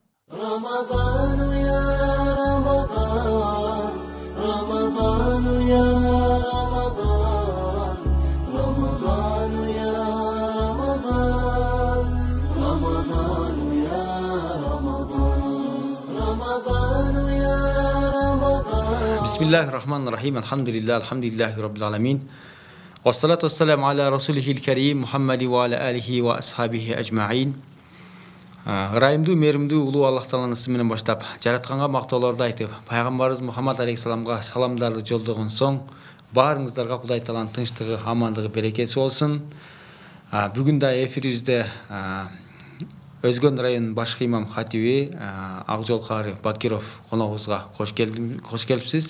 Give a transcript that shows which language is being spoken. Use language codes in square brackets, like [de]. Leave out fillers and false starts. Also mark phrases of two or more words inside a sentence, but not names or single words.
[ar] رمضان يا رمضان رمضان يا رمضان رمضان يا رمضان رمضان يا رمضان رمضان يا رمضان بسم الله الرحمن الرحيم الحمد لله رب العالمين والصلاة والسلام على رسوله الكريم محمد وعلى آله وأصحابه أجمعين. [ky] Ырайымдуу, мээримдүү улуу Аллах Тааланын исми менен баштап, жаратканга мактоолорду айтып, пайгамбарыбыз Мухаммад алейхиссаламга саламдарды жолдогон соң, баарыңыздарга Кудай Тааланын тынчтыгы, амандыгы, берекеси болсун. Бүгүн да эфирибизде Өзгөн районунун башкы имам хатиби Акжол каары Бакиров коногубузга кош келипсиз.